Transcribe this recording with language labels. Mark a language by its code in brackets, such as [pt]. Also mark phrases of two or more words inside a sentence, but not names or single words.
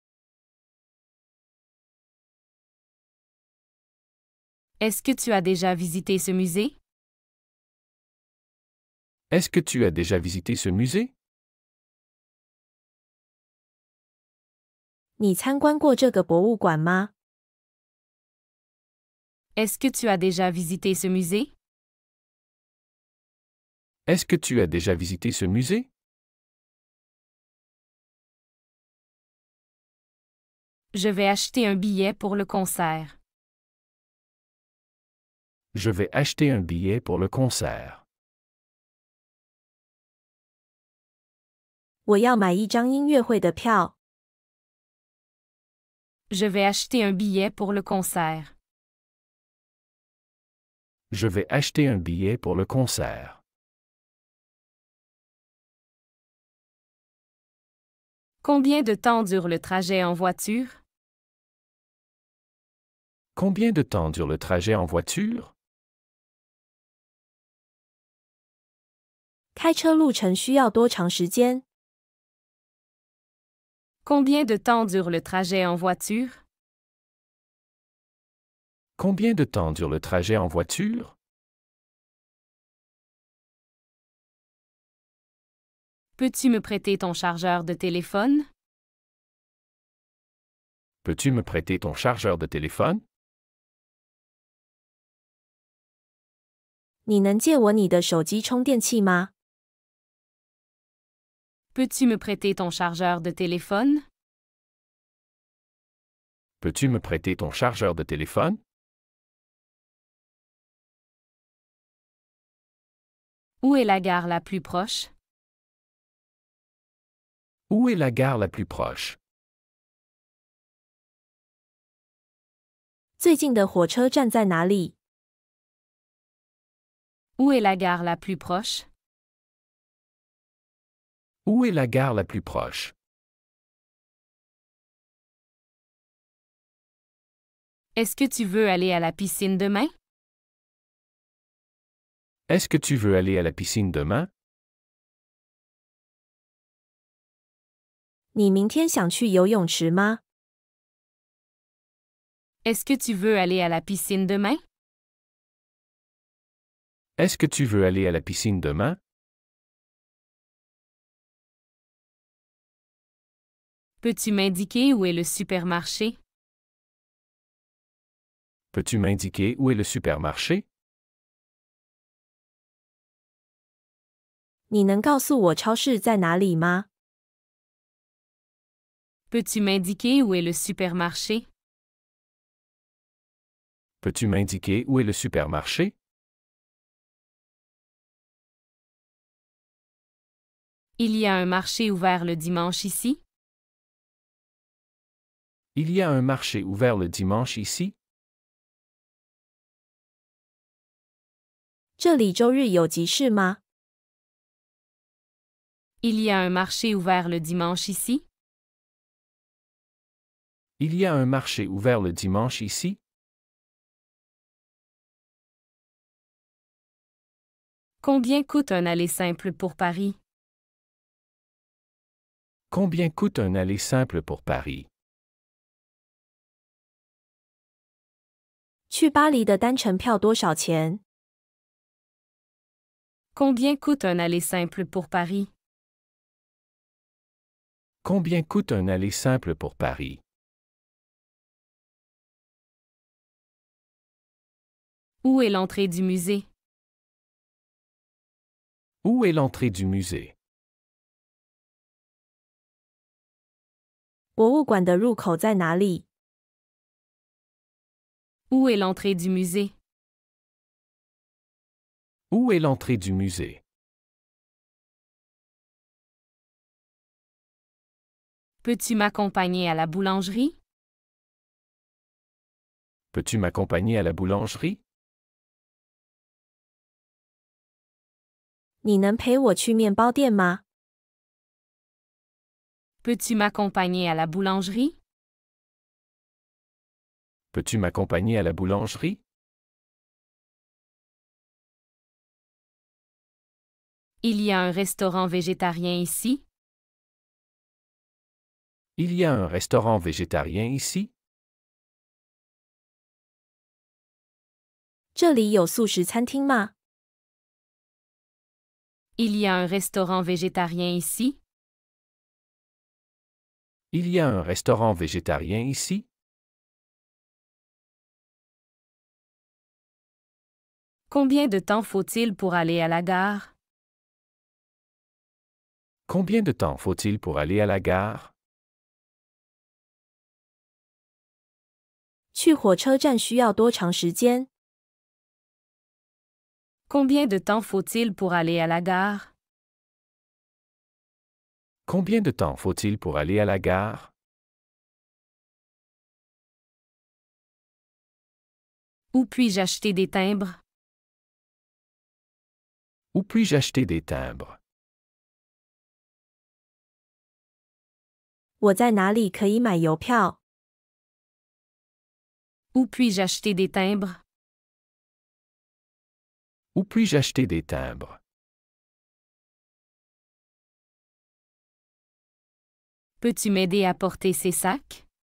[fr] Est-ce que tu as déjà visité ce musée? Est-ce que tu as déjà visité ce musée? [zh] 你参观过这个博物馆吗？ [fr] Est-ce que tu as déjà visité ce musée? Est-ce que tu as déjà visité ce musée? Je vais acheter un billet pour le concert. Je vais acheter un billet pour le concert. [zh] 我要买一张音乐会的票。 [fr] Je vais acheter un billet pour le concert. Je vais acheter un billet pour le concert. Combien de temps dure le trajet en voiture? Combien de temps dure le trajet en voiture? [zh] 开车路程需要多长时间？ [fr] Combien de temps dure le trajet en voiture? Combien de temps dure le trajet en voiture? Peux-tu me prêter ton chargeur de téléphone? Peux-tu me prêter ton chargeur de téléphone? [zh] 你能借我你的手机充电器吗？ [fr] Peux-tu me prêter ton chargeur de téléphone? Peux-tu me prêter ton chargeur de téléphone? Où est la gare la plus proche? Où est la gare la plus proche? [zh] 最近的火车站在哪里？ [fr] Où est la gare la plus proche? Où est la gare la plus proche? Est-ce que tu veux aller à la piscine demain? Est-ce que tu veux aller à la piscine demain? [zh] 你明天想去游泳池吗？ [fr] Est-ce que tu veux aller à la piscine demain? Est-ce que tu veux aller à la piscine demain? Peux-tu m'indiquer où est le supermarché? Peux-tu m'indiquer où est le supermarché? [zh] 你能告诉我超市在哪里吗？ [fr] Peux-tu m'indiquer où est le supermarché? Peux-tu m'indiquer où est le supermarché? Il y a un marché ouvert le dimanche ici? Il y a un marché ouvert le dimanche ici? [zh] 这里周日有集市吗？ [fr] Il y a un marché ouvert le dimanche ici? Il y a un marché ouvert le dimanche ici? Combien coûte un aller simple pour Paris? Combien coûte un aller simple pour Paris? [zh] 去巴黎的单程票多少钱？ [fr] Combien coûte un aller simple pour Paris? Combien coûte un aller simple pour Paris? Où est l'entrée du musée? Où est l'entrée du musée? [zh] 博物馆的入口在哪里？ [fr] Où est l'entrée du musée? Où est l'entrée du musée? Peux-tu m'accompagner à la boulangerie? Peux-tu m'accompagner à la boulangerie? [zh] 你能陪我去面包店吗？ [fr] Peux-tu m'accompagner à la boulangerie? Peux-tu m'accompagner à la boulangerie? Il y a un restaurant végétarien ici? Il y a un restaurant végétarien ici? [zh] 这里有素食餐厅吗？ [fr] Il y a un restaurant végétarien ici? Il y a un restaurant végétarien ici? Combien de temps faut-il pour aller à la gare? Combien de temps faut-il pour aller à la gare? [zh] 去火车站需要多长时间？ [fr] Combien de temps faut-il pour aller à la gare? Combien de temps faut-il pour aller à la gare? Où puis-je acheter des timbres? Où puis-je acheter des timbres? [zh] 我在哪里可以买邮票？ [fr] Où puis-je acheter des timbres? Où puis-je acheter des timbres? Peux-tu m'aider à porter ces sacs?